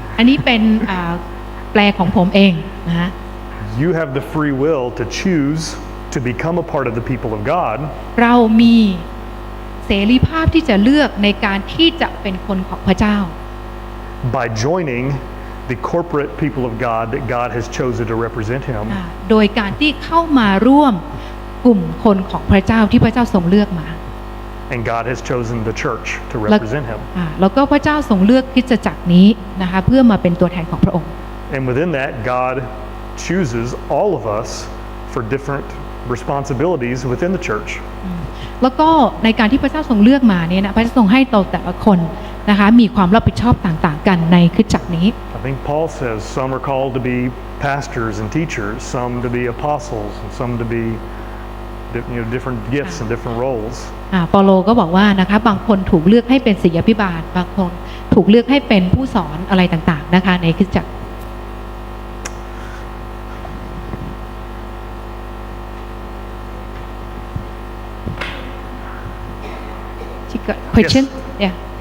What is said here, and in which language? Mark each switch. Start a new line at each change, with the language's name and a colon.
Thai: อันนี้เป็นแปลของผมเองนะฮะ
English: You have the free will to choose to become a part of the people of God.
Thai: เรามีเสรีภาพที่จะเลือกในการที่จะเป็นคนของพระเจ้า
English: By joining the corporate people of God that God has chosen to represent Him.
Thai: โดยการที่เข้ามาร่วมกลุ่มคนของพระเจ้าที่พระเจ้าทรงเลือกมา
English: And God has chosen the church to represent Him.
Thai: แล้วก็พระเจ้าทรงเลือกคริสตจักรนี้นะคะเพื่อมาเป็นตัวแทนของพระองค์
English: And within that, God chooses all of us for different responsibilities within the church.
Thai: แล้วก็ในการที่พระเจ้าทรงเลือกมาเนี่ยนะพระเจ้าทรงให้เราแต่ละคนนะคะมีความรับผิดชอบต่างๆกันในคริสตจักรนี้
English: I think Paul says some are called to be pastors and teachers, some to be apostles, and some to be different gifts and different roles.
Thai: เปาโลก็บอกว่านะคะบางคนถูกเลือกให้เป็นศิษยาภิบาลบางคน ถูกเลือกให้เป็นผู้สอนอะไรต่างๆนะคะในคริสตจักร
English: question yeah